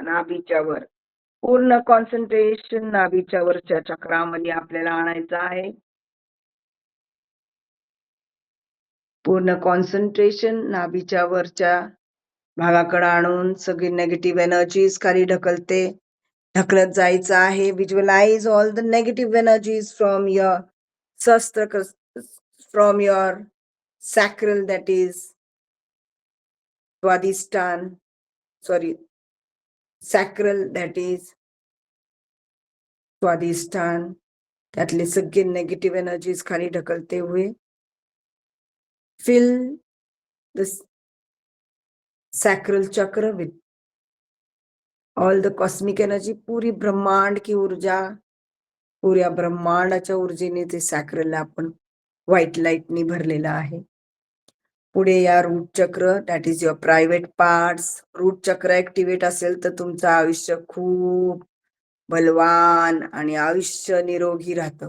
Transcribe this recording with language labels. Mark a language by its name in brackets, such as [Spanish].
[Marathi] नाभीच्या वर पूर्ण कॉन्सन्ट्रेशन नाभीच्या वरच्या चक्रामध्ये आपल्याला आणायचं आहे. पूर्ण कॉन्सन्ट्रेशन नाभीच्या वरच्या भागाकडे आणून सगळी नेगेटिव्ह एनर्जीज खाली ढकलत जायचं आहे. [English] Visualise all the negative energies from your Sahasra, from your sacral, that is Swadhisthana, sacral, that is Swadhisthana. [Marathi] त्यातले सगळे नेगेटिव्ह एनर्जीज खाली ढकलते हुए [English] fill the sacral chakra with all the cosmic energy. [Hindi] पूरी ब्रह्मांड की ऊर्जा, [Marathi] पुऱ्या ब्रह्मांडाच्या ऊर्जेने ते सॅक्रलला आपण व्हाईट लाईटनी भरलेला आहे. पुढे या रूट चक्र, [English] That is your private parts. [Marathi] Route चक्र ऍक्टिव्हेट असेल तर तुमचं आयुष्य खूप बलवान आणि आयुष्य निरोगी राहतं.